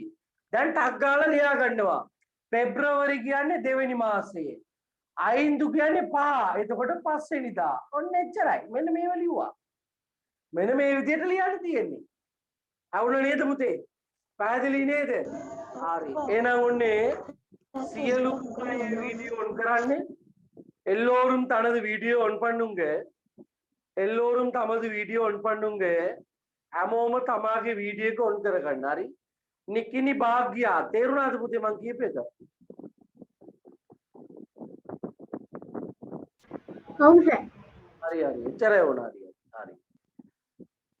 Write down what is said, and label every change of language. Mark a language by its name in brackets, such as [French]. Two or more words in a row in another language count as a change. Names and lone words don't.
[Sinhala] දැන් ටක් ගාලා ලියා ගන්නවා. පෙබ්‍රවරි කියන්නේ දෙවෙනි මාසයේ. අයින්දු කියන්නේ 5. එතකොට 5 වෙනිදා. ඔන්න එච්චරයි. මෙන්න මේව ලිව්වා. මෙන්න මේ විදිහට ලියන්න තියෙන්නේ. අවුල නේද පුතේ? පැහැදිලි නේද? හරි. එහෙනම් ඔන්නේ සියලු අය [English] video on [Sinhala] කරන්නේ. [Tamil] எல்லோரும் தனது [English] video on [Tamil] பண்ணுங்க. எல்லோரும் தமது [English] video on [Tamil] பண்ணுங்க. [Sinhala] හැමෝම තමාගේ වීඩියෝ එක on කරගන්න. හරි. නිකිනි භාග්‍යා තේරුණාද පුතේ මං කියපු එක? ඔව් සර්. හරි. එච්චරයි වුණා හරි.